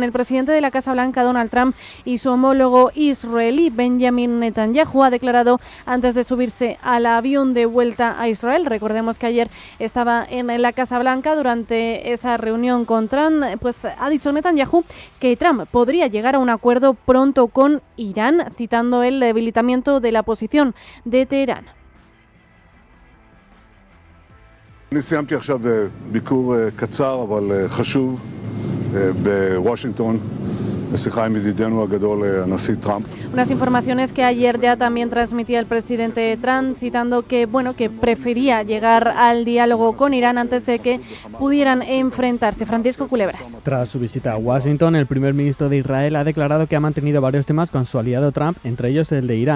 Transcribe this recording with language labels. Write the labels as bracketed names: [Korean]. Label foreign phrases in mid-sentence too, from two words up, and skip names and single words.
[Spanish] El presidente de la Casa Blanca, Donald Trump, y su homólogo israelí, Benjamin Netanyahu, ha declarado antes de subirse al avión de vuelta a Israel. Recordemos que ayer estaba en la Casa Blanca durante esa reunión con Trump. Pues ha dicho Netanyahu que Trump podría llegar a un acuerdo pronto con Irán, citando el debilitamiento de la posición de Teherán. [Hebrew] אני סיימתי עכשיו ביקור קצר אבל חשוב בוושינגטון בשיחה עם ידידנו הגדול הנשיא טראמפ. [Spanish] Unas informaciones que ayer ya también transmitía el presidente Trump, citando que que prefería llegar al diálogo con Irán antes de que pudieran enfrentarse. Francisco Culebras. Tras su visita a Washington, el primer ministro de Israel ha declarado que ha mantenido varios temas con su aliado Trump, entre ellos el de Irán.